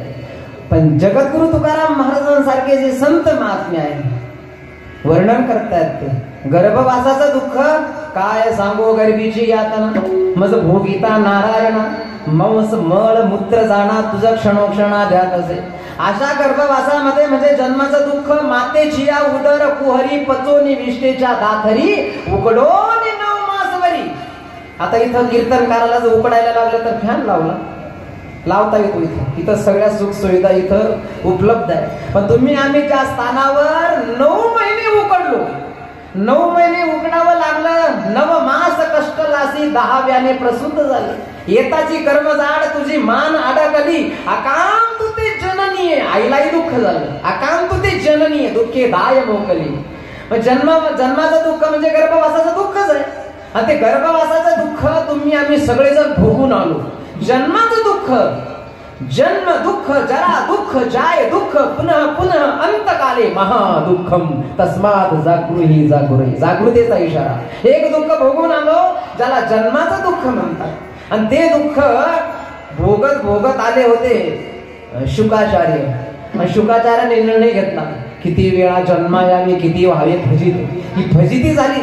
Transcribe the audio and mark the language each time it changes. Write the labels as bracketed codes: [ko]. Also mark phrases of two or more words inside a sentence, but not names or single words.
[mr] पण जगद्गुरु तुकाराम महाराजांसारखे जे संत महात्मे आहेत वर्णन करतायत ते गर्भवासाचं दुःख. काय सांगू गरिबीची यातना, मज भोगिता नारायणा, मौस मळ मूत्र जाणा तुझं क्षणोक्षणा ध्यात असे. अशा गर्भवासामध्ये म्हणजे जन्माचं दुःख. मातेची या उदर कुहरी पचोनी विष्टेच्या दाथरी उकडोनी 9 मासवरी. आता इथं कीर्तनकाराला जर उकडायला लागलं तर फॅन लावता येतो. इथं सगळ्या सुख सुविधा इथं उपलब्ध आहे. पण तुम्ही आम्ही ज्या स्थानावर 9 महिने उकडलो, 9 महिने उकडावं लागलं, 9 मास कष्ट लासी 10व्याने प्रसूत झाले. येताची कर्मजाड तुझी मान अडकली, अकाम तू ते जननीय. आईलाही दुःख झालं. अकाम तू ते जननीय दुःखे दाय मोकली. जन्माचं दुःख म्हणजे गर्भवासाचं दुःखच आहे. आणि ते गर्भवासाचं दुःख तुम्ही आम्ही सगळेजण भोगून आलो. जन्माचं दुःख [sa] जन्म दुःख जरा दुःख जाय दुःख पुनः पुनः अंतकाले महादुःखम तस्मात जागृही जागृही. [mr] जागृतीचा इशारा. एक दुःख भोगून आलो ज्याला जन्माचं दुःख म्हणतात आणि ते दुःख भोगत भोगत आले होते शुकाचार्य. शुकाचार्याने निर्णय घेतला किती वेळा जन्मायावी किती व्हावे फजिती. ही फजिती झाली.